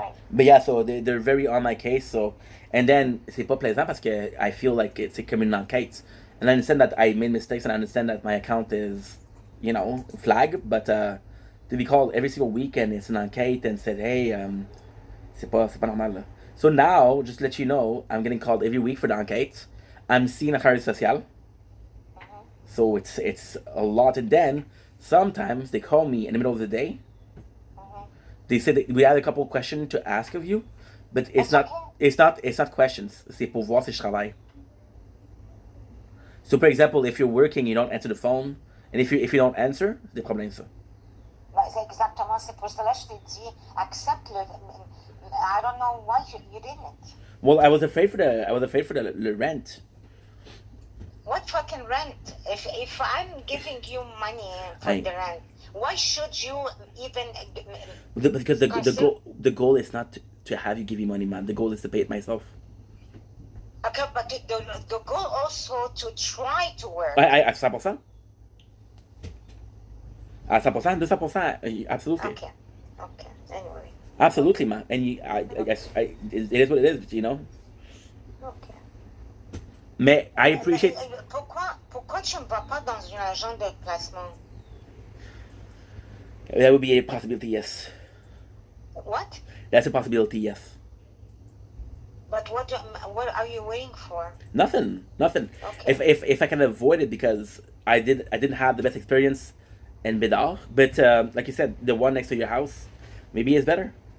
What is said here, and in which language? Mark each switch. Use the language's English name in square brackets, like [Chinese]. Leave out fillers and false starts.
[English] But yeah, so they're very on my case. So, and then [French] c'est pas plaisant parce que [English] I feel like [French] c'est comme une enquête. [English] And I understand that I made mistakes and I understand that my account is, flag. But to be called every single weekend, it's an enquête and said, hey, [French] c'est pas normal là. [English] So now, just to let you know, I'm getting called every week for the enquête. I'm seeing a charge social. Mhm. So it's a lot. And then sometimes they call me in the middle of the day. Mhm. They said that we had a couple questions to ask of you, but It's okay. it's not questions. [French] C'est pour voir si je travaille. [English] So, for example, if you're working, you don't answer the phone, and if you don't answer, [French] c'est des problèmes ça. Ben, c'est exactement, c'est pour cela que je t'ai dit, accepte le. [English] I don't know why you didn't. Well, I was afraid for the rent. What fucking rent? If I'm giving you money for I the rent, why should you even because the consider? goal is not to have you give me money, man. The goal is to pay it myself. Okay, but the goal also to try to work. [French] À 100%. À 100%, 200%, absolutely. [English] Okay, okay. Anyway, Absolutely, man. And it is what it is, you know. okay. Mais I appreciate. [French] Pourquoi tu ne vas pas dans une agence de placement? [English] That would be a possibility, yes. What? That's a possibility, yes. But what are you waiting for? Nothing. Okay. If I can avoid it because I didn't have the best experience in Bidar, but like you said, the one next to your house, maybe is better.